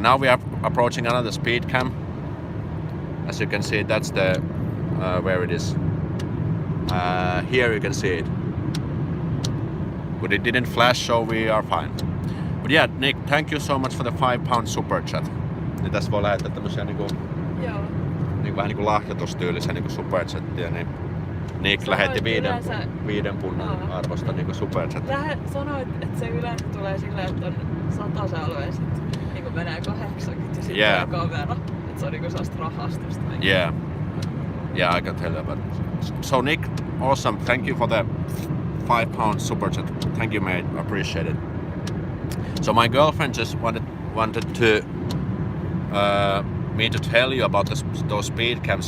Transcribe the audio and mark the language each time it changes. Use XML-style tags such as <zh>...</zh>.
<en>Now we are approaching another speed camp. As you can see, that's the where it is. Here you can see it, but it didn't flash, so we are fine. But yeah, Nick, thank you so much for the £5 super chat.</en> <fi>Niin tässä voi lähettää tämmösiä niinku, vähän niinku lahjoitustyylisiä niinku super chattia, niin Nick lähetti 5 punnan arvosta niinku super chat. Sanoit, että se yleensä tulee silleen, että on 100 alue ja sit niinku menee 80 ja sit yeah. Kamera. Että se on niinku sellaista rahastusta.</fi> <en>Yeah, I can tell you about it. So Nick, awesome. Thank you for the £5 super chat. Thank you, mate. Appreciate it. So my girlfriend just wanted to me to tell you about those speed cams.</en>